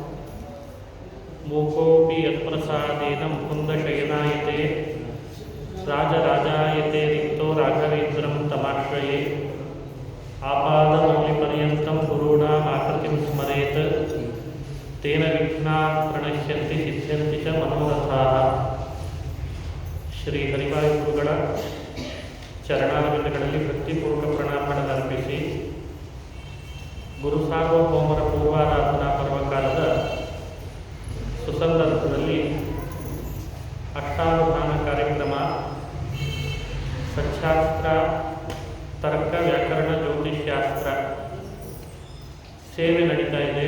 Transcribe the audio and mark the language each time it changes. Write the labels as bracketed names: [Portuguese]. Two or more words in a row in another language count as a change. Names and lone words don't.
[Sanskrit] मूकोऽपि यत्प्रसादेन मुकुन्दशयनायते राजराजायते रिक्तो राघवेन्द्रं तमाश्रये आपादमौलिपर्यन्तं गुरूणामाकृतिं स्मरेत् तेन विघ्नाः प्रणश्यन्ति सिद्ध्यन्ति च मनोरथाः. [Kannada] ಶ್ರೀ ಹರಿವಾಯು ಗುರುಗಳ ಚರಣಾರವಿಂದಗಳಲ್ಲಿ ಭಕ್ತಿಪೂರ್ವಕ ಪ್ರಣಾಮಗಳನ್ನರ್ಪಿಸಿ ಗುರು ಸಾರ್ವಭೌಮರ ಪೂರ್ವಾರಾಧನಾ ಪರ್ವಕಾಲದ ಸುಸಂದರ್ಭದಲ್ಲಿ ಅಷ್ಟಾವಧಾನ ಕಾರ್ಯಕ್ರಮ, ಸಚ್ಚಾಸ್ತ್ರ, ತರ್ಕ, ವ್ಯಾಕರಣ, ಜ್ಯೋತಿಷ್ಯಾಸ್ತ್ರ ಸೇವೆ ನಡೀತಾ ಇದೆ.